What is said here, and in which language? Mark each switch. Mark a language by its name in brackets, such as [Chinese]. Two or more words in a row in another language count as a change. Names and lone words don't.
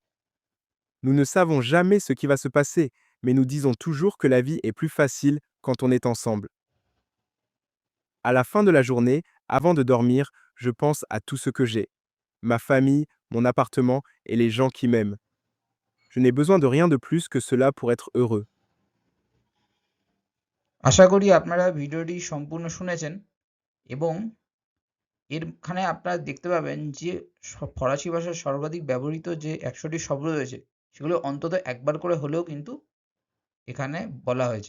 [French] Nous ne savons jamais ce qui va se passer, mais nous disons toujours que la vie est plus facile quand on est ensemble. À la fin de la journée, avant de dormir, je pense à tout ce que j'ai. Ma famille, mon appartement et les gens qui m'aiment. Je n'ai besoin de rien de plus que cela pour être heureux. [Bangla] আশা করি আপনারা ভিডিওটি সম্পূর্ণ শুনেছেন এবং এখানে আপনারা দেখতে পাবেন যে ফরাসি ভাষার সর্বাধিক ব্যবহৃত যে ১০০টি শব্দ রয়েছে সেগুলো অন্তত একবার করে হলেও কিন্তু এখানে বলা হয়েছে।